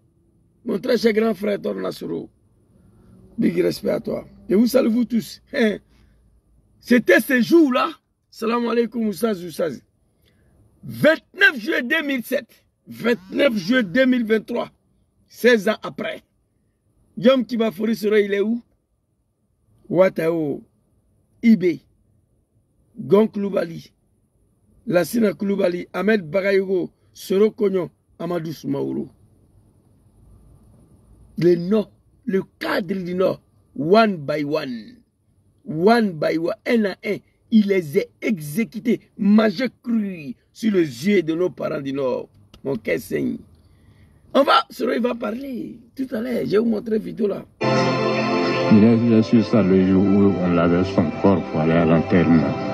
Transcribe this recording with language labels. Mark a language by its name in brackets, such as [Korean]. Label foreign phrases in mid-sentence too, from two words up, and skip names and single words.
[French] Mon très cher grand frère Tornasoro, [English] big respect [French] à toi. Et vous salue vous tous. C'était ce jour-là, [Arabic] سلام عليكم [French] Oussaz Oussaz, 29 juillet 2007, 29 juillet 2023, 16 ans après. Yom Kibafori Soro, il est où? Ouattao, Ibé, Gon Coulibaly, Lassina Coulibaly, Ahmed Bagayogo, Soro Kognon, Amadou Soumaoro. Le Nord, le cadre du Nord, [English] one by one, [French] un à un, il les a exécutés, majeur cru sur les yeux de nos parents du Nord. Mon cœur saigne. Il va parler tout à l'heure, je vais vous montrer une vidéo là. Il est sur ça le jour où on lavait son corps pour aller à l'enterrement.